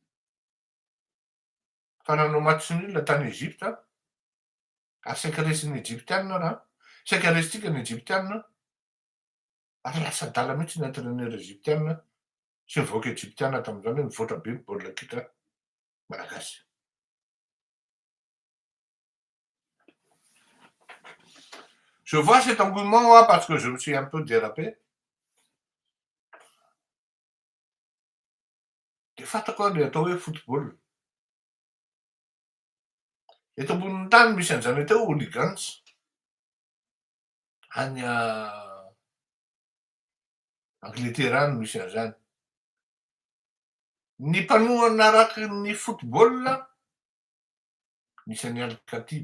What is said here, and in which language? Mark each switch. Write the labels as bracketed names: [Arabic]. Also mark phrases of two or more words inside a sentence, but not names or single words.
[Malagasy] Fa nanao [French] match nul [Malagasy] tany Egypte ary saika resin'ny Egyptianina raha saika resitsika ny Egyptianina ary lasa adala mihitsy ny entraîneur Egyptianina sy nivoaka Egyptianina tamin'izany hoe mivoatra be ny baolina kitra malagasy. [French] Je vois cet engouement parce que je me suis un peu dérapé. [Malagasy] De fantako le atao hoe football. Eto ambonin'ny tany misy an'izany atao hooligans any Angleterre any misy an'izany. Ny mpanohana araky ny football misy any Alkatiba.